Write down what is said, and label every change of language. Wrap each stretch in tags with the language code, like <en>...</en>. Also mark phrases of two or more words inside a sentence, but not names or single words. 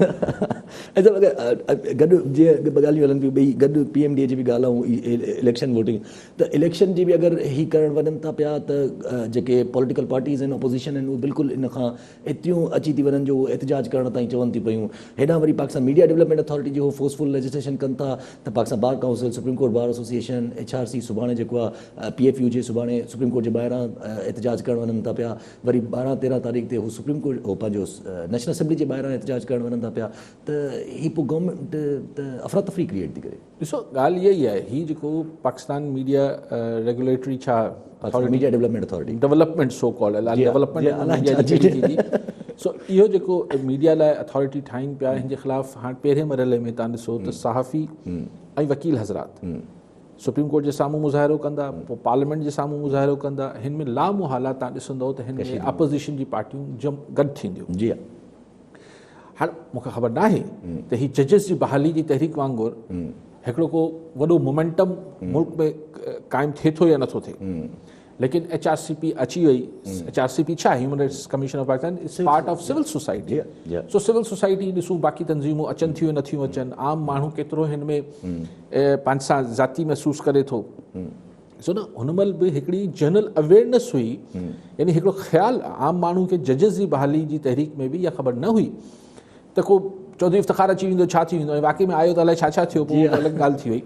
<sd>अच्छा, गॾु जीअं ॻाल्हियूं हलनि पियूं, ॿई गॾु PMDA जी बि ॻाल्हि ऐं</sd> <en>election voting,</en> <sd>त इलेक्शन जी बि अगरि ही करणु वञनि था पिया त जेके</sd> <en>political parties</en> <sd>आहिनि, अपोज़िशन आहिनि, उहे बिल्कुलु इन खां एतिरियूं अची थी वञनि जो एतिजाज करण ताईं चवनि थी पियूं। हेॾां वरी पाकिस्तान मीडिया डेवलपमेंट अथॉरिटी जो</sd> <en>forceful legislation</en> <sd>कनि था, त पाकिस्तान बार काउंसिल, सुप्रीम कोर्ट बार एसोसिएशन, HRC सुभाणे जेको आहे PFU जे सुभाणे सुप्रीम कोर्ट जे ॿाहिरां एतिजाज करणु वञनि था पिया। वरी 12-13 तारीख़ ते हू सुप्रीम कोर्ट पंहिंजो नेशनल असेंबली जे ॿाहिरां एतिजाज करणु वञनि था पिया। त ही पोइ गवर्नमेंट त अफ़रा तफ़री क्रिएट थी करे। ॾिसो, ॻाल्हि इहा ई आहे, ही जेको पाकिस्तान मीडिया रेगुलेटरी छा मीडिया डेवलपमेंट अथॉरिटी, डेवलपमेंट</sd> <en>so called development,</en> <sd>सो इहो जेको मीडिया लाइ अथॉरिटी ठाहिनि पिया, हिन जे ख़िलाफ़ु हाणे पहिरें मरहले में तव्हां ॾिसो त सहाफ़ी ऐं वकील हज़रात सुप्रीम कोर्ट जे साम्हूं मुज़ाहिरो कंदा, पोइ पार्लियामेंट जे साम्हूं मुज़ाहिरो कंदा। हिन में लामुहाला तव्हां ॾिसंदव त हिन में अपोज़िशन जी पार्टियूं गॾु थींदियूं। जी हाणे मूंखे ख़बर न आहे त ही जजिस जी बहाली जी तहरीक वांगुरु हिकिड़ो को वॾो मोमेंटम मुल्क में क़ाइमु थिए थो या नथो थिए, लेकिन HRCP अची वई। HRCP छा आहे?</sd> <en>Human Rights Commission of Pakistan is part of civil society.</en> <sd>सो</sd> <en>civil society</en> <sd>ॾिसूं, बाक़ी तंज़ीमूं अचनि थियूं नथियूं अचनि, आम माण्हू केतिरो हिन में पंहिंजे सां ज़ाती महसूसु करे थो। सो न, हुन महिल बि हिकिड़ी</sd> <en>general awareness</en> <sd>हुई, यानी हिकिड़ो ख़्यालु आम माण्हू खे जजिस जी बहाली जी तहरीक में बि इहा ख़बर न हुई त को चौधरी इफ्तिखार अची वेंदो, छा थी वेंदो, ऐं वाक़ई में आयो त अलाए छा छा थियो, पोइ अलॻि ॻाल्हि थी वई।</sd>